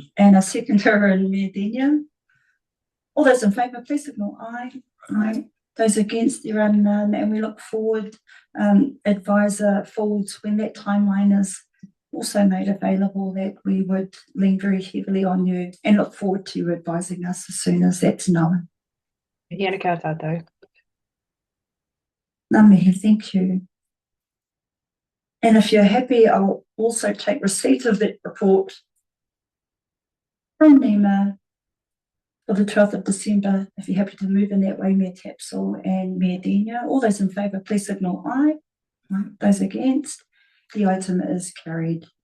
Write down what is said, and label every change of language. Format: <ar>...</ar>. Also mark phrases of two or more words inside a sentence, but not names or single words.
<en>And a seconder in Mea Denia. All those in favour, please signal aye. Aye. Those against, there are none, and we look forward, Advisor Folds, when that timeline is also made available that we would lean very heavily on you and look forward to you advising us as soon as that's known.</en> <mi>Kia ora koutou. Ngā mihi,</mi> <en>thank you. And if you're happy, I'll also take receipt of that report from NEMA for the 12th of December. If you're happy to move in that way, Mayor Tapsell and Mayor Denia. All those in favour, please signal aye. Those against, the item is carried.</en>